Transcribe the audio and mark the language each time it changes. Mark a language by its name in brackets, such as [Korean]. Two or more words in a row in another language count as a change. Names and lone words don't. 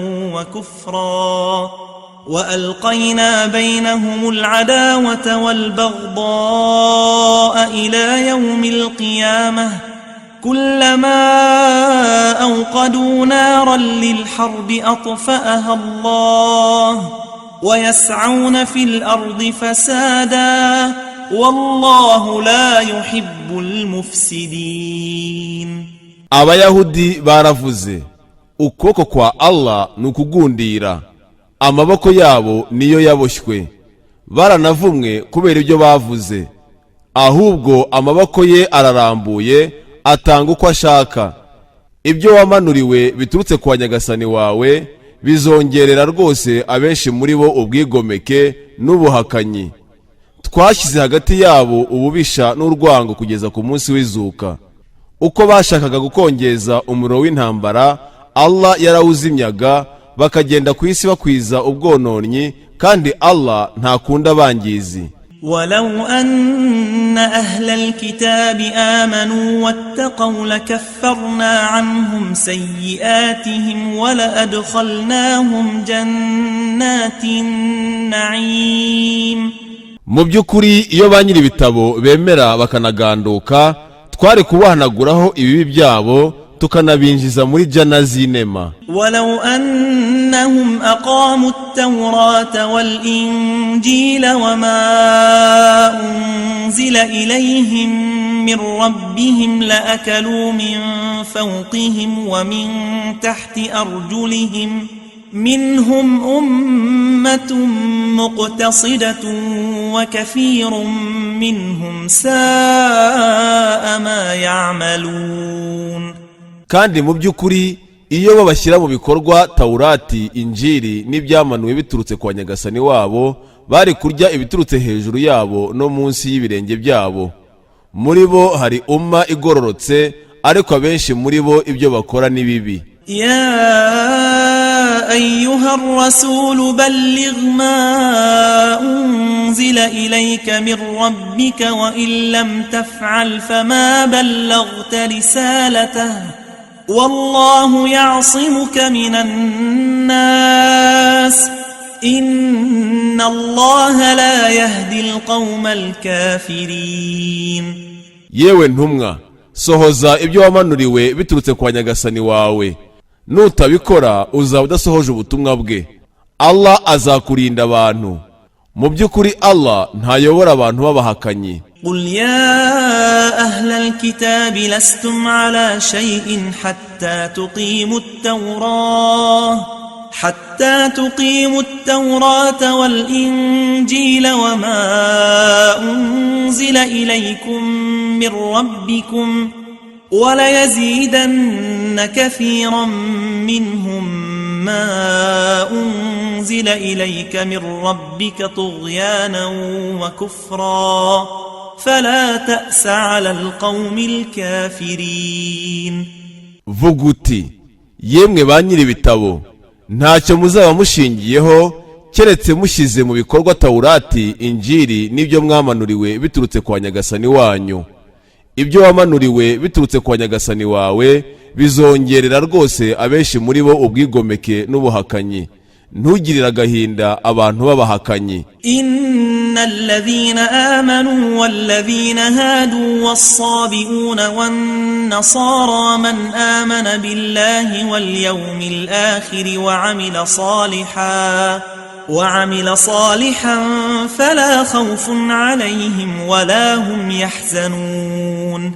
[Arabic] وكفرا وألقينا بينهم العداوة والبغضاء إلى يوم القيامة كلما أوقدوا نارا للحرب أطفأها الله ويسعون في الأرض فسادا والله لا يحب المفسدين. [Kinyarwanda] Abayahudi baravuze, ukuboko kwa Allah nukugundira, amaboko yabo niyo yaboshywe. Baranavumwe kubera ibyo bavuze, ahubwo amaboko ye ararambuye, atanga uko ashaka. Ibyo wamanuriwe biturutse kwa Nyagasani wawe bizongerera rwose abenshi muri bo ubwigomeke n'ubuhakanyi. Twashyize hagati yabo ububisha n'urwango kugeza ku munsi w'izuka. Uko bashakaga gukongeza umuriro w'intambara, Allah yarawuzimyaga, bakagenda ku isi bakwiza ubwononyi, kandi Allah ntakunda abangizi. [Arabic] ولو أن أهل الكتاب آمنوا واتقوا لكفرنا عنهم سيئاتهم ولأدخلناهم جنات النعيم. [Kinyarwanda] Mu by'ukuri iyo ba nyiri ibitabo bemera bakanaganduka, twari kubahanaguraho ibibi byabo tukanabinjiza muri jana z'inema. [Arabic] ولو أنهم أقاموا التوراة والإنجيل وما أنزل إليهم من ربهم لأكلوا من فوقهم ومن تحت أرجلهم منهم أمة مقتصدة وكثير منهم ساء ما يعملون. [Kinyarwanda] Kandi mu by'ukuri iyo babashyira mu bikorwa Taurati, Injili n'ibyamanuwe biturutse kwa Nyagasani wabo, bari kurya ibiturutse hejuru yabo no munsi y'ibirenge byabo. Muri bo hari umma igororotse, ariko abenshi muri bo ibyo bakora ni bibi. [Arabic] يا أيها الرسول بلغ ما أنزل إليك من ربك وإن لم تفعل فما بلغت رسالته والله يعصمك من الناس إن الله لا يهدي القوم الكافرين. [Kinyarwanda] Yewe ntumwa, sohoza ibyo wamanuriwe biturutse kwa Nyagasani wawe. Nutabikora uzaba udasohoje ubutumwa bwe. Allah azakurinda abantu. Mu by'ukuri Allah ntayobora abantu babahakanyi. [Arabic] قل يا أهل الكتاب لستم على شيء حتى تقيموا التوراة حتى تقيموا التوراة والإنجيل وما أنزل إليكم من ربكم وليزيدن كثيرا منهم ما أنزل إليك من ربك طغيانا وكفرا فلا تأس على القوم الكافرين. [Kinyarwanda] vuga uti yemwe ba nyiri ibitabo ntacyo muzaba mushingiyeho keretse mushyize mu bikorwa Taurati, Injili n'ibyo mwamanuriwe biturutse kwa Nyagasani wanyu. Ibyo wamanuriwe biturutse kwa Nyagasani wawe bizongerera rwose abenshi muri bo ubwigomeke n'ubuhakanyi. Ntugirira agahinda abantu b'abahakanyi. [Arabic] إن الذين آمنوا والذين هادوا والصابئون والنصارى من آمن بالله واليوم الآخر وعمل صالحا فلا خوف عليهم ولا هم يحزنون.